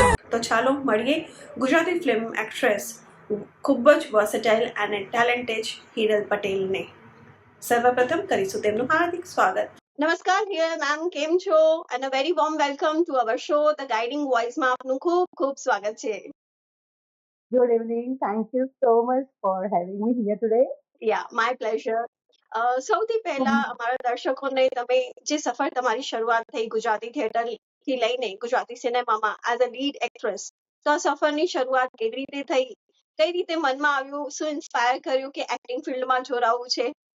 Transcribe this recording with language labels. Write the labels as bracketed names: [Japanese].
[Gujarati] તો ચાલો મળીએ ગુજરાતી ફિલ્મ એક્ટ્રેસ, ખૂબ જ વર્સેટાઇલ અને ટેલેન્ટેડ હિરલ પટેલને. સર્વપ્રથમ કરીશું તેમનું હાર્દિક સ્વાગત. નમસ્કાર હિરલ મેમ, કેમ છો? [English] અને very warm welcome to our show the guiding વોઇસમાં [Gujarati] આપનું ખૂબ ખૂબ સ્વાગત છે. [English] Good evening. Thank you so much for having me here today. Yeah, my pleasure. [Gujarati] સૌથી પહેલા અમારા દર્શકોને તમે જે સફર, તમારી શરૂઆત થઈ ગુજરાતી થિયેટરથી લઈને ગુજરાતી સિનેમામાં [English] as a lead actress, [Gujarati] તો આ સફરની શરૂઆત કેવી રીતે થઈ, કઈ રીતે મનમાં આવ્યું, શું ઇન્સ્પાયર કર્યું કે એક્ટિંગ ફિલ્ડમાં જોડાવવું છે?